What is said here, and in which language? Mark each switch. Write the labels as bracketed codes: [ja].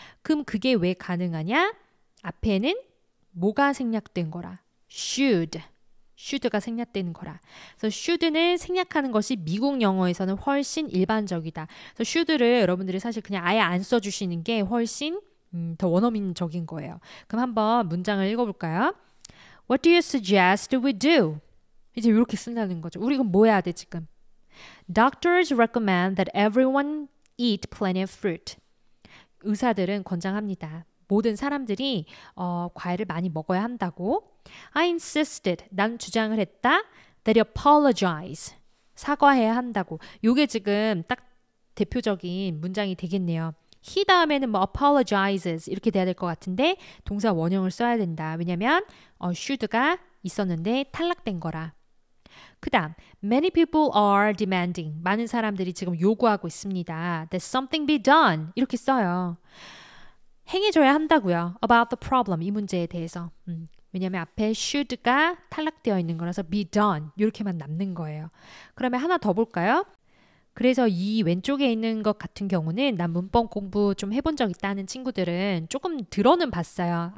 [ko] 그럼 그게 왜 가능하냐? 앞에는 뭐가 생략된 거라? should, should가 생략되는 거라. 그래서 should는 생략하는 것이 미국 영어에서는 훨씬 일반적이다. 그래서 should를 여러분들이 사실 그냥 아예 안 써주시는 게 훨씬 더 원어민적인 거예요. 그럼 한번 문장을 읽어볼까요? [en] What do you suggest we do? [ko] 이제 이렇게 쓴다는 거죠. 우리 그럼 뭐 해야 돼 지금? [en] Doctors recommend that everyone eat plenty of fruit. [ko] 의사들은 권장합니다. 모든 사람들이 과일을 많이 먹어야 한다고. [en] I insisted. [ko] 난 주장을 했다. [en] That you apologize. [ko] 사과해야 한다고. 요게 지금 딱 대표적인 문장이 되겠네요. he 다음에는 뭐 apologizes 이렇게 돼야 될 것 같은데 동사 원형을 써야 된다. 왜냐면 should가 있었는데 탈락된 거라. 그 다음 [en] many people are demanding. [ko] 많은 사람들이 지금 요구하고 있습니다. [en] That something be done. [ko] 이렇게 써요. 행해줘야 한다고요. [en] About the problem. [ko] 이 문제에 대해서. 왜냐면 앞에 should가 탈락되어 있는 거라서 be done. 이렇게만 남는 거예요. 그러면 하나 더 볼까요? 그래서 이 왼쪽에 있는 것 같은 경우는 난 문법 공부 좀 해본 적 있다는 친구들은 조금 들어는 봤어요.